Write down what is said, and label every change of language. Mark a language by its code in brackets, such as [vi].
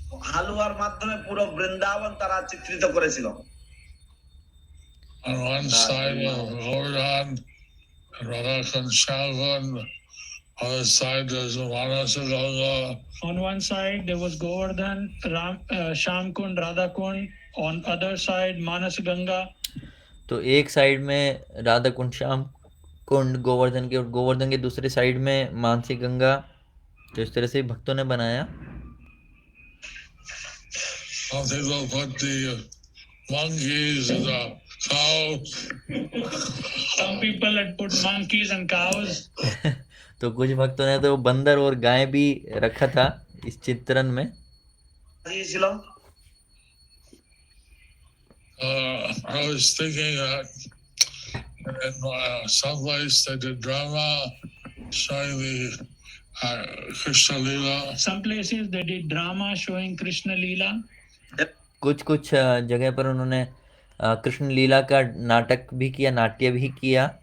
[bn] হালুয়ার মাধ্যমে পুরো বৃন্দাবন তারা চিত্রিত করেছিল। [en] On one side of Govardhan, Radhakund, Shamkund. Other side there's Manasaganga. On one side there was Govardhan, Shamkund, Radhakund. On other side Manas Ganga. [hi] तो एक साइड में राधा कुंड, श्याम कुंड गोवर्धन के, और गोवर्धन के दूसरे साइड में मानसी गंगा। तो इस तरह से भक्तों ने बनाया। [en] Some people put the monkeys and the cows. Some people had put monkeys and cows. [hi] तो कुछ भक्तों ने तो बंदर और गाय भी रखा था इस चित्रण में। [bn] ছিল। [en] I was thinking that in some place they did drama showing the Krishna Leela. Some places they did drama showing Krishna Leela. [hi] कुछ कुछ जगह पर उन्होंने कृष्ण लीला का नाटक भी किया, नाट्य भी किया।